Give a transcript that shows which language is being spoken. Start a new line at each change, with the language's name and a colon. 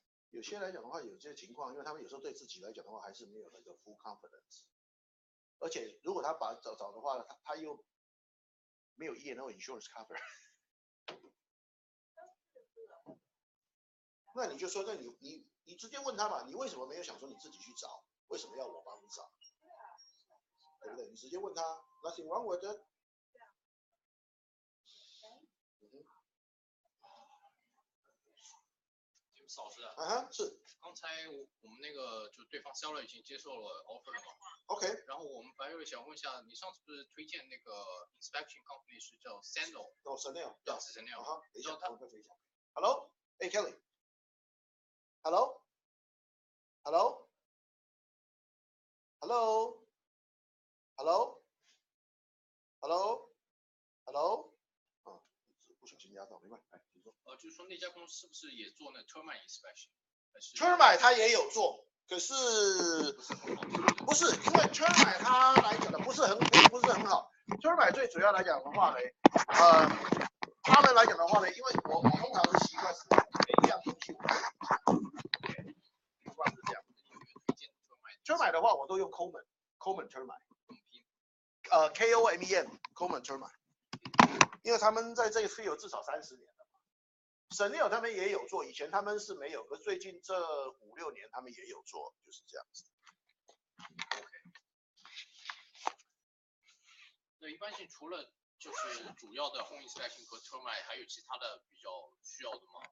Chinese: 有些来讲的话，有些情况，因为他们有时候对自己来讲的话，还是没有那个 full confidence。而且如果他把找的话，他又没有 E&O insurance cover。那你就说，那你直接问他嘛，你为什么没有想说你自己去找？为什么要我帮你找？对不对？你直接问他 ，
English: nothing wrong with it。
Chinese: 老师啊，是。刚才我们那个就对方 seller 已经接受了 offer 了嘛？OK。然后我们白瑞想问一下，你上次不是推荐那个 inspection company 是叫 Sandal？哦 ，Sandal。对，是 Sandal。等一下，我再分享。Hello， 哎 Kelly。Hello。Hello。Hello。Hello。Hello。Hello。啊，不小心压到，没关系，哎，请说。就是说那家公司是不是也做那 termite inspection？ termite 他也有做，可是不是因为 termite 他来讲的不是很好。 termite 最主要来讲的话呢，他们来讲的话呢，因为我通常是习惯是每一样东西我都习惯是这样。 termite 的话我都用 Coleman termite。Coleman Coleman termite。因为他们在这个 field 至少30年。Sandal 他们也有做，以前他们是没有，可是最近这5、6年他们也有做，就是这样子。 OK。那一般性除了就是主要的 home inspection 和 termite， 还有其他的比较需要的吗？